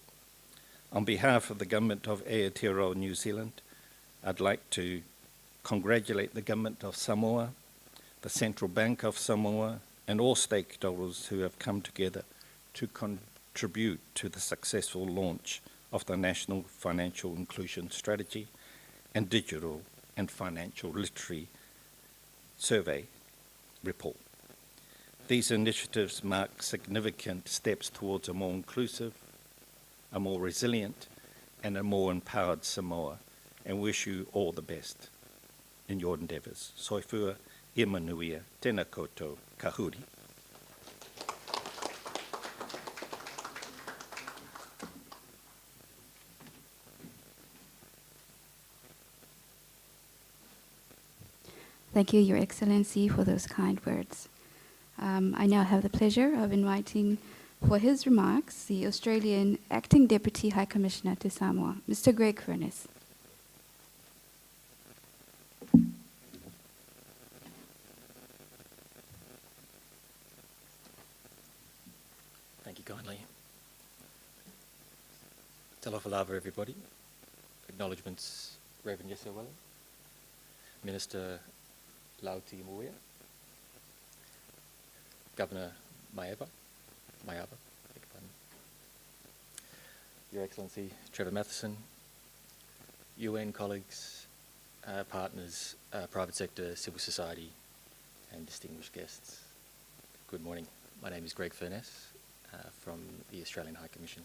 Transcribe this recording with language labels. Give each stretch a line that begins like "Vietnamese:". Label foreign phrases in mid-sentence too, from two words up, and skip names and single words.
English: On behalf of the Government of Aotearoa, New Zealand, I'd like to congratulate the Government of Samoa, the Central Bank of Samoa, and all stakeholders who have come together to contribute to the successful launch of the National Financial Inclusion Strategy and Digital and Financial Literacy Survey report. These initiatives mark significant steps towards a more inclusive, a more resilient, and a more empowered Samoa, and wish you all the best in your endeavours.
Samoan: Soifua, e manuia,
Māori: tēnā koutou, ka huri.
English: Thank you, Your Excellency, for those kind words. I now have the pleasure of inviting for his remarks the Australian Acting Deputy High Commissioner to Samoa, Mr. Greg Furness. Thank you kindly.
Samoan: Talofa lava,
English: everybody. Acknowledgements, Reverend Yesewele, Minister Lauti Muia, Governor Maiava, beg your pardon. Your Excellency Trevor Matheson, UN colleagues, partners, private sector, civil society, and distinguished guests. Good morning. My name is Greg Furness from the Australian High Commission.